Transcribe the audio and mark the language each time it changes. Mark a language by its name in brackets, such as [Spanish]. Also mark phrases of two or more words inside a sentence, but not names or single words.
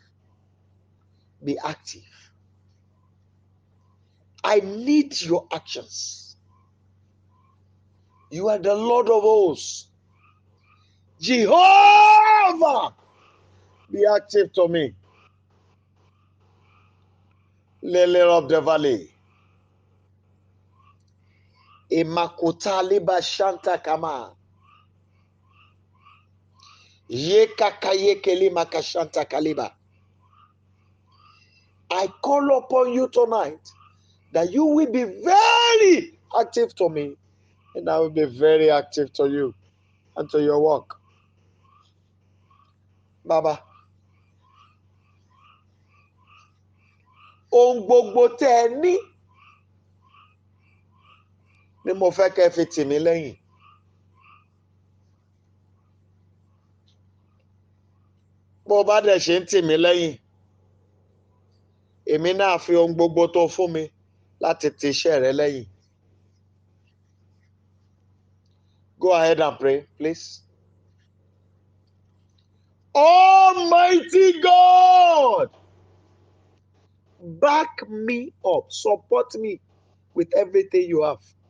[English] Be active. I need your actions. You are the Lord of hosts. Jehovah, be active to me. Lily of the valley. Imakuta liba shanta kama. Yekakayekeli makashanta kaliba. I call upon you tonight that you will be very active to me, and I will be very active to you and to your work. [Yoruba] Baba, ohun gbogbo tẹ́ ẹ ní ni mo fẹ́ kẹ́ fi tì mí lẹ́yìn. Bó o bá dẹ̀ ṣe ń tì mí lẹ́yìn, èmi náà fi ohun gbogbo tó fún mi láti ti iṣẹ́ rẹ lẹ́yìn. [English] Go ahead and pray, please. Almighty God, back me up, support me with everything you have.